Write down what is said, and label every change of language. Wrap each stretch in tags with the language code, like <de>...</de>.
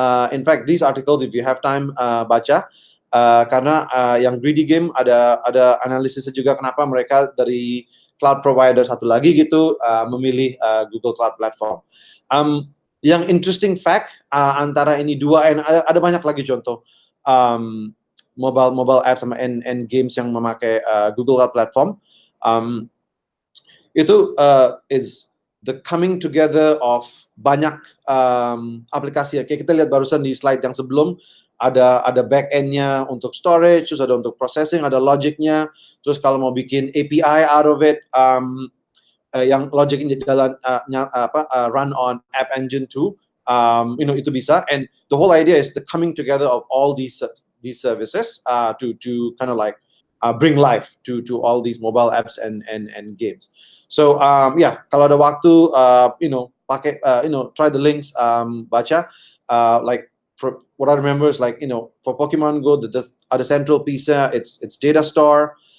<en>In fact, these articles, if you have time, baca.</en> <id>Karena yang Greedy Game ada analisisnya juga kenapa mereka dari cloud provider satu lagi gitu memilih Google Cloud Platform. Yang interesting fact antara ini dua, and ada banyak lagi contoh mobile apps and games yang memakai Google Cloud Platform. Itu</id> <en>is the coming together of</en> <id>banyak aplikasi. Kayak kita lihat barusan di slide yang sebelum, ada back end-nya untuk storage, terus ada untuk processing, ada logic-nya, terus kalau mau bikin API</id> <en>out of it,</en> <id>yang logic-nya jalan</id> <en>run on</en> <id>App Engine 2, itu bisa.</id> <en>And the whole idea is the coming together of all these services to kind of like bring life to all these mobile apps and games.</en> <id>So kalau ada waktu, pakai</id> <en>try the links,</en> <id>baca.</id> <en>Like for what I remember is like for Pokemon Go, there's</en> <id>ada</id> <en>central piece, it's data store.</en>